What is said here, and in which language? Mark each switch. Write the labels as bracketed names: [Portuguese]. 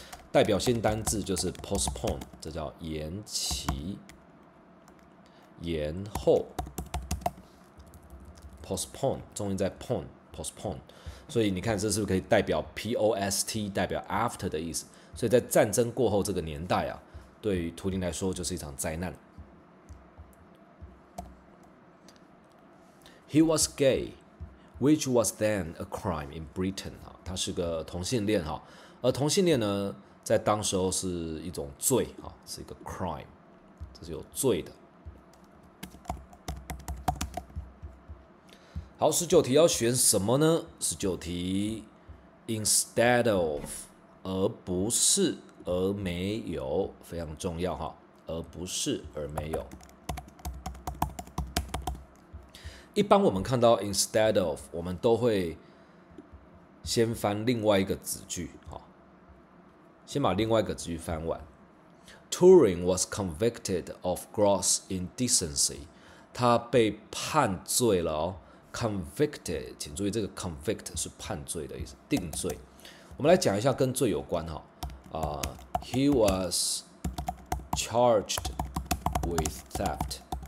[Chinese] 代表性单字就是 postpone， 这叫延期、延后。 postpone 重音在 postpone， 所以你看这是不是可以代表 post 代表 after 的意思？所以在战争过后这个年代对于图灵来说就是一场灾难。 [English] He was gay, which was then a crime in Britain。 [Chinese] 他是个同性恋而同性恋呢，在当时候是一种罪是一个 crime， 这是有罪的。好，19题要选什么呢？19题 [English] instead of [Chinese] 而不是而没有，非常重要而不是而没有。一般我们看到 [English] instead of， [Chinese] 我们都会先翻另外一个子句先把另外一个子句翻完。 [English] Turing was convicted of gross indecency， [Chinese] 他被判罪了convicted， 请注意这个 convict 是判罪的意思，定罪。我们来讲一下跟罪有关 [English] He was charged with theft.